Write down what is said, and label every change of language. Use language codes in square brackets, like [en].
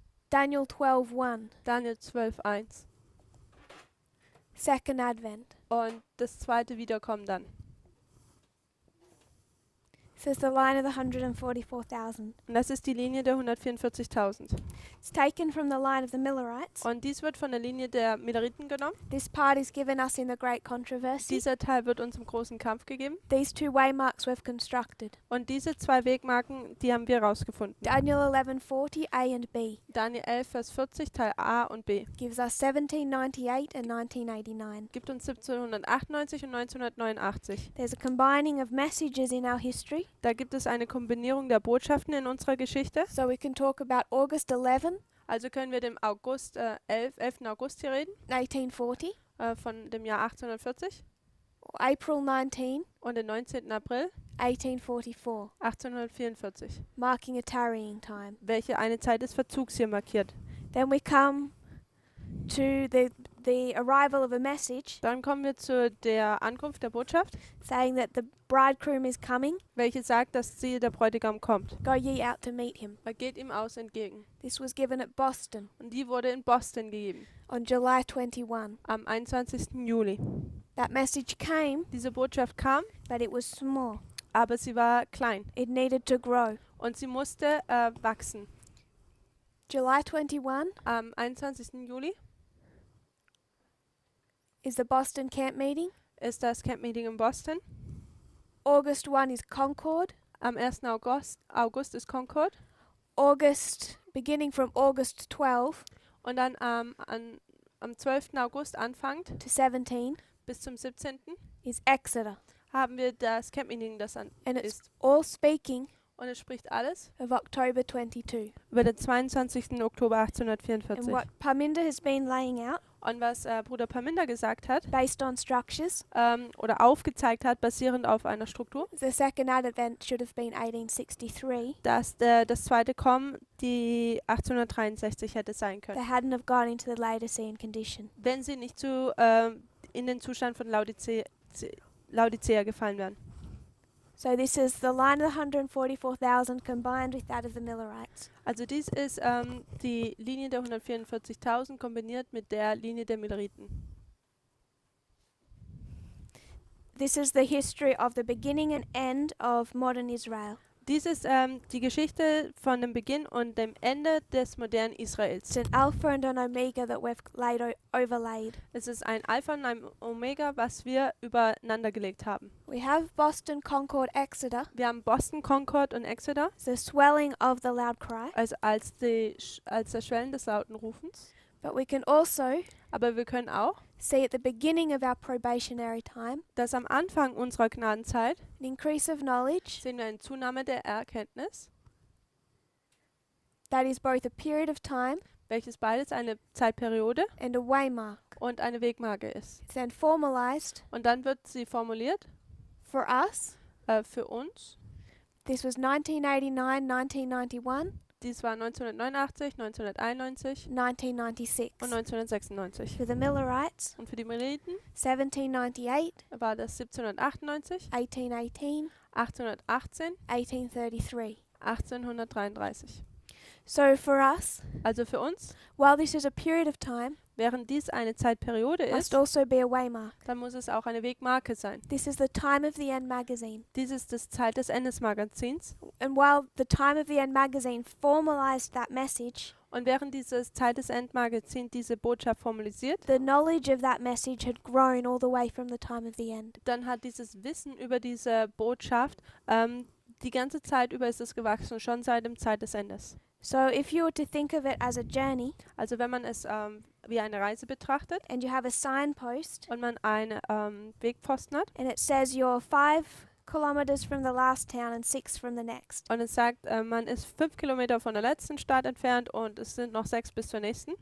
[en] Daniel 12:1, [de] Daniel 12,1. [en] second advent. [de] Und das zweite Wiederkommen dann. [en] This is the line of the 144,000. [de] Und das ist die Linie der 144.000. [en] It's taken from the line of the Millerites. [de] Und dies wird von der Linie der Milleriten genommen. [en] This part is given us in the great controversy. [de] Dieser Teil wird uns im großen Kampf gegeben. [en] These two waymarks we've constructed. [de] Und diese zwei Wegmarken, die haben wir herausgefunden. [en] Daniel 11:40 A and B [de] Daniel 11, Vers 40, Teil A und B. [en] gives us 1798 and 1989. [de] Gibt uns 1798 und 1989. [en] There's a combining of messages in our history. [de] Da gibt es eine Kombinierung der Botschaften in unserer Geschichte. [en] So we can talk about August 11, [de] Also können wir dem 11. August hier reden, [en] 1840, [de] von dem Jahr 1840 [en] or April 19, [de] und den 19. April [en] 1844, [de] 1844, [en] marking a tarrying time. [de] welche eine Zeit des Verzugs hier markiert. [en] Then we come to the arrival of a message [de] Dann kommen wir zu der Ankunft der Botschaft, [en] saying that the bridegroom is coming. [de] welche sagt, dass der Bräutigam kommt. [en] Go ye out to meet him. [de] Er geht ihm aus entgegen. [en] This was given at Boston [de] Und die wurde in Boston gegeben, [en] on July 21. [de] am 21. Juli. [en] That message came, [de] Diese Botschaft kam, [en] but it was small. [de] aber sie war klein [en] It needed to grow. [de] und sie musste wachsen. [en] July 21 [de] Am 21. Juli [en] is the Boston camp meeting. [de] ist das Camp-Meeting in Boston. [en] August 1 is Concord. [de] Am 1. August ist Concord. [en] Beginning from August 12 [de] Und dann am 12. August anfangend [en] to 17 [de] bis zum 17. [en] is Exeter. [de] haben wir das Camp-Meeting, das [en] And it's [de] ist. [en] all speaking [de] Und es spricht alles [en] of October 22. [de] über den 22. Oktober [en] And 1844. what Parminder has been laying out, [de] Und was Bruder Parminder gesagt hat, [en] based on structures, [de] oder aufgezeigt hat, basierend auf einer Struktur, [en] the second advent should have been 1863. [de] dass das zweite Kommen die 1863 hätte sein [en] They [de] können, [en] hadn't have gone into the Laodicean condition. [de] wenn sie nicht in den Zustand von Laodicea gefallen wären. [en] So this is the line of the 144,000 combined with that of the Millerites. [de] Also dies ist die Linie der 144.000 kombiniert mit der Linie der Milleriten. [en] This is the history of the beginning and end of modern Israel. [de] Dies ist die Geschichte von dem Beginn und dem Ende des modernen Israels. [en] It's an alpha and an omega that we've overlaid. [de] Es ist ein Alpha und ein Omega, was wir übereinander gelegt haben. [en] We have Boston, Concord, Exeter, [de] Wir haben Boston, Concord und Exeter, [en] the swelling of the loud cry, [de] also als das Schwellen des lauten Rufens. [en] but we can also [de] Aber wir können auch, [en] see at the beginning of our probationary time [de] dass am Anfang unserer Gnadenzeit [en] an increase of knowledge [de] sehen wir eine Zunahme der Erkenntnis, [en] that is both a period of time [de] welches beides eine Zeitperiode [en] and a waymark. [de] und eine Wegmarke ist. [en] It's then formalized [de] Und dann wird sie formuliert [en] for us. [de] für uns. [en] This was 1989, 1991, [de] Dies war 1989, 1991 [en] 1996. [de] und 1996. [en] For the Millerites, [de] Und für die Milleriten [en] 1798, [de] war das 1798, [en] 1818, [de] 1818, [en] 1833. [de] 1833. [en] So for us, [de] Also für uns, [en] while this is a period of time, [de] während dies eine Zeitperiode [en] must [de] ist, [en] also be a waymark. [de] dann muss es auch eine Wegmarke sein. [en] This is the Time of the End magazine. [de] Dies ist das Zeit des Endes Magazins. [en] And while the Time of the End magazine formalized that message, [de] Und während dieses Zeit des End Magazin diese Botschaft formalisiert, [en] the knowledge of that message had grown all the way from the time of the end. [de] dann hat dieses Wissen über diese Botschaft die ganze Zeit über ist es gewachsen, schon seit dem Zeit des Endes. [en] So if you were to think of it as a journey, [de] Also wenn man es wie eine Reise betrachtet [en] and you have a signpost, [de] und man einen Wegpfosten hat [en] and it says you're 5 kilometers from the last town and 6 from the next. [de] und es sagt, man ist 5 Kilometer von der letzten Stadt entfernt und es sind noch 6 bis zur nächsten,